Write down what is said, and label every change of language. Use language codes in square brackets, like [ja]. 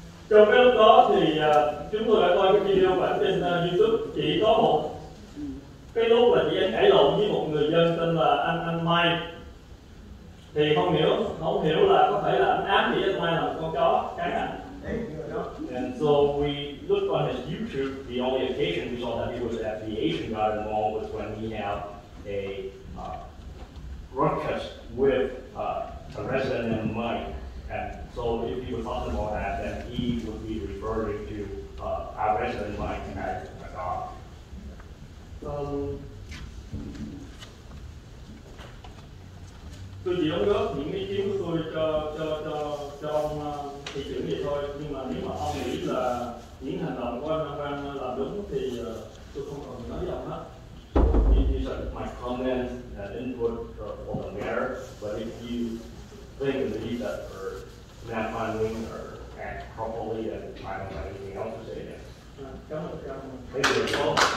[vi] Trong cái lúc đó thì chúng tôi đã coi cái video của ảnh trên YouTube, chỉ có một cái lúc là chị anh cãi lộn với một người dân tên là anh Mai, thì không hiểu là có thể là anh ám chỉ anh Mai là một con chó cắn ảnh. [en] And so we looked on his YouTube. The only occasion we saw that he was at the Asian Garden Mall was when he had a ruckus with a resident named Mike. And so if he was talking about that, then he would be referring to our resident Mike as a dog. [vi] Tôi chỉ đóng góp những ý kiến của tôi cho ông thị trưởng vậy thôi, nhưng mà nếu mà ông nghĩ là những hành động của anh Quang làm đúng thì tôi không còn nói gì ông hết. [en] These are my comments and input for the mayor, but if you think and believe that Nam Quan Nguyen or act properly, then I don't have anything else to say there. [vi] Cảm ơn. [en] Thank you.